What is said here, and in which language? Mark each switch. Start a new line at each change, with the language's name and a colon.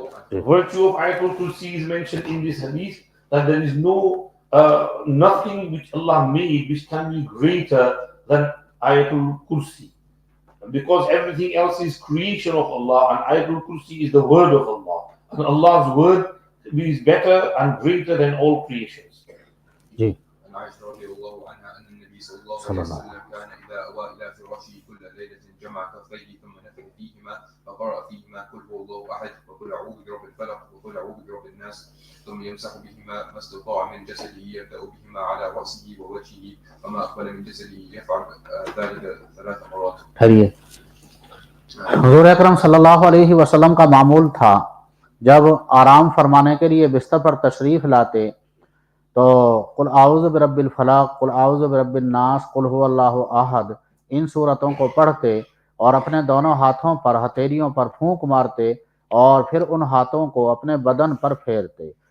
English: The virtue of Ayatul Kursi is mentioned in this hadith, that there is nothing which Allah made which can be greater than Ayatul Kursi, because everything else is creation of Allah and Ayatul Kursi is the word of Allah, and Allah's word is better and greater than all creations.
Urdu: جی.
Arabic: عائشة رضي الله عنها أن النبي صلى الله عليه وسلم كان إذا أوى إلى فراشه كل ليلة جمع كفيه ثم نفخ فيهما فقرأ فيهما قل هو الله أحد وقل أعوذ برب الفلق وقل أعوذ برب الناس ثم يمسح بهما ما استطاع من جسده يبدأ بهما على رأسه ووجهه وما أقبل من جسده يفعل ذلك 3 مرات.
Urdu: ٹھہریے. حضور اکرم صلی اللہ علیہ وسلم کا معمول تھا جب آرام فرمانے کے لیے بستر پر تشریف لاتے تو قل اعوذ برب الفلق، قل اعوذ برب الناس، قل هو اللہ احد، ان صورتوں کو پڑھتے اور اپنے دونوں ہاتھوں پر ہتھیلیوں پر پھونک مارتے اور پھر ان ہاتھوں کو اپنے بدن پر پھیرتے.